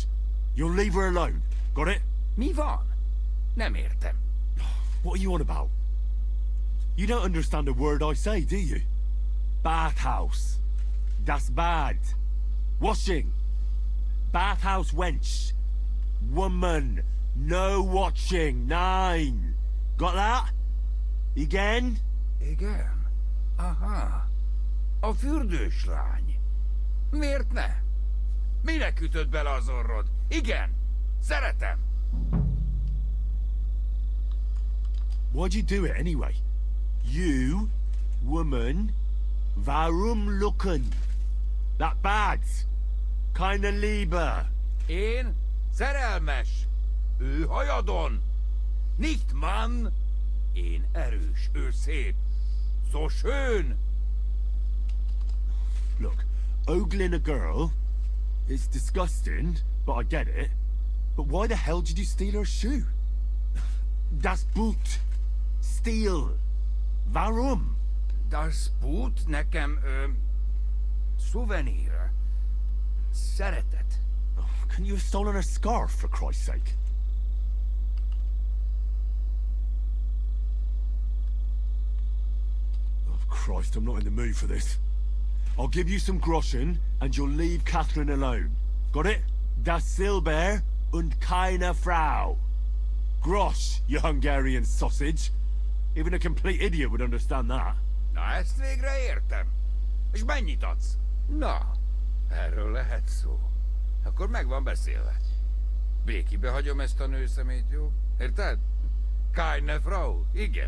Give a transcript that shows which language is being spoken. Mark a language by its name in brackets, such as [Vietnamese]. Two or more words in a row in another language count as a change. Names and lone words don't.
[English] You'll leave her alone. Got it? [Hungarian] Mi van. Nem értem. [English] What are you on about? You don't understand a word I say, do you? [German] Bathhouse. Das Bad. [English] Washing. Bathhouse wench. Woman. No watching. 9. Got that? [Hungarian] Igen? Igen? Aha. A fürdőslány. Miért ne? Minek ütött bele az orrod? Igen. Szeretem. [English] Why'd you do it anyway? You, woman, [German] warum lucken? [English] That bad. [German] Keine Liebe. [Hungarian] Én szerelmes. Ő hajadon. [German] Nicht Mann. [Hungarian] Én erős, ő szép. [German] So schön. [English] Look, ogling a girl is disgusting, but I get it. But why the hell did you steal her shoe? [German] Das Boot. Steal. Warum? Das Boot [Hungarian] nekem, szuvenír. Szeretet. [English] Couldn't you have stolen her scarf, for Christ's sake? Oh, Christ, I'm not in the mood for this. I'll give you some groschen, and you'll leave Catherine alone. Got it? [German] Das Silber und keine Frau. [English] Grosch, you Hungarian sausage. Even a complete idiot would understand that. [Hungarian] Na, ezt végre értem. És mennyit adsz? Na, erről lehet szó. Akkor meg van beszélve. Békibe hagyom ezt a nőszemét, jó? Érted? [German] Keine Frau, [Hungarian] igen.